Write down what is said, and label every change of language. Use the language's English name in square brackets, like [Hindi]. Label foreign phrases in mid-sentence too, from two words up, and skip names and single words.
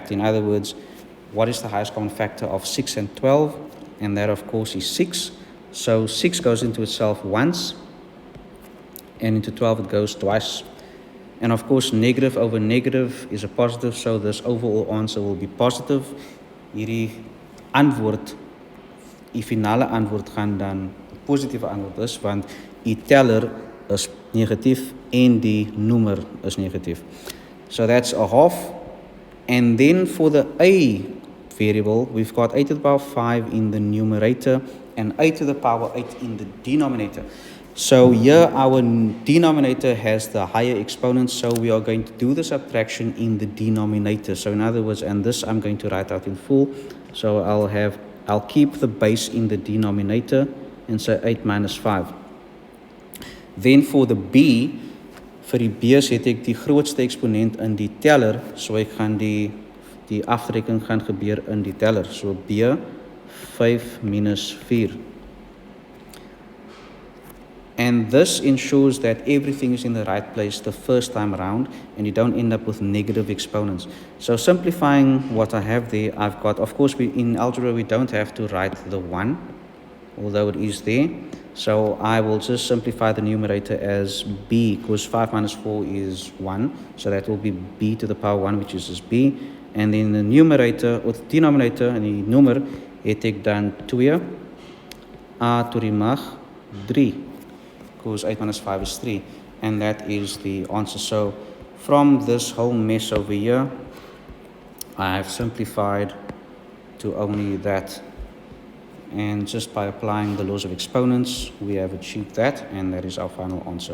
[English] In other words, what is the highest common factor of 6 and 12? And that, of course, is 6. So 6 goes into itself once, and into 12 it goes twice. And of course, negative over negative is a positive, so this overall answer will be positive. [Afrikaans] Hierdie antwoord, die finale antwoord gaan dan positiewe antwoord is, want die teller is negatief en die noemer is negatief. [English] So that's a half. And then for the a variable, we've got a to the power 5 in the numerator and a to the power 8 in the denominator. So here our denominator has the higher exponent, so we are going to do the subtraction in the denominator. So in other words, and this I'm going to write out in full. So I'll keep the base in the denominator and say 8 minus 5. Then for the b, [Afrikaans] vir die b's het ek die grootste eksponent in die teller, so ek gaan die aftrekking gaan gebeur in die teller. [English] So b 5 minus 4. And this ensures that everything is in the right place the first time around and you don't end up with negative exponents. So simplifying what I have there, I've got, of course, in algebra we don't have to write the 1, although it is there. So I will just simplify the numerator as b, because 5 minus 4 is 1. So that will be b to the power 1, which is just b. And then the numerator, or the denominator, [Afrikaans] en die noemer, het ek dan 2, a to die mag 3. [English] Because 8 minus 5 is 3, and that is the answer. So from this whole mess over here, I have simplified to only that, and just by applying the laws of exponents we have achieved that, and that is our final answer.